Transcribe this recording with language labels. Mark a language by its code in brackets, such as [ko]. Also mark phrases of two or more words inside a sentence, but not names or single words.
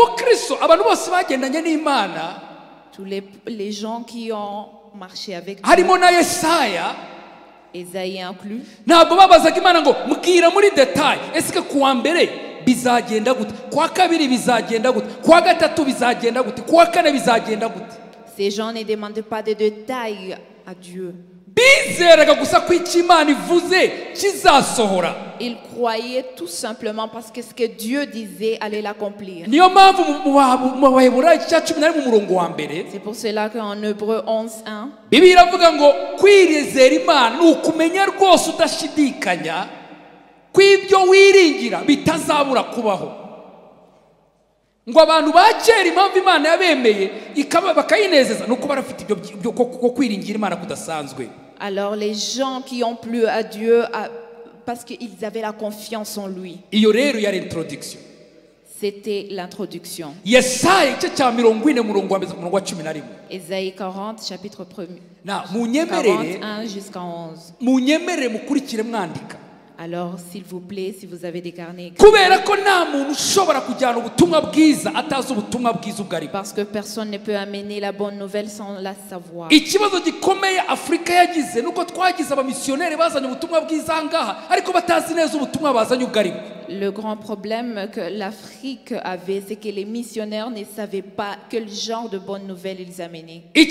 [fr] Tous les gens qui ont marché avec Dieu, Ésaïe inclus, ces gens ne demandent pas de détails à Dieu. Ils croyaient tout simplement parce que ce que Dieu disait allait l'accomplir. C'est pour cela qu'en Hébreux 11:1, [rw] ngo abantu ba kera impamvu Imana yabemeye bakayinezeza nuko barafite ibyo kwiringira Imana kudasanzwe. [fr] Alors les gens qui ont plu à Dieu parce qu'ils avaient la confiance en lui. [rw] Iyo rero yari introduction. [fr] C'était l'introduction. [rw] Yesaya cyo cya 40 [fr] Ésaïe 40 chapitre 1. [rw] Na munyemerere [fr] 41 jusqu'à 11. [rw] Munyemerere mukurikire mwandika. [fr] Alors, s'il vous plaît, si vous avez des carnets, parce que personne ne peut amener la bonne nouvelle sans la savoir. Le grand problème que l'Afrique avait, c'est que les missionnaires ne savaient pas quel genre de bonne nouvelle ils amenaient.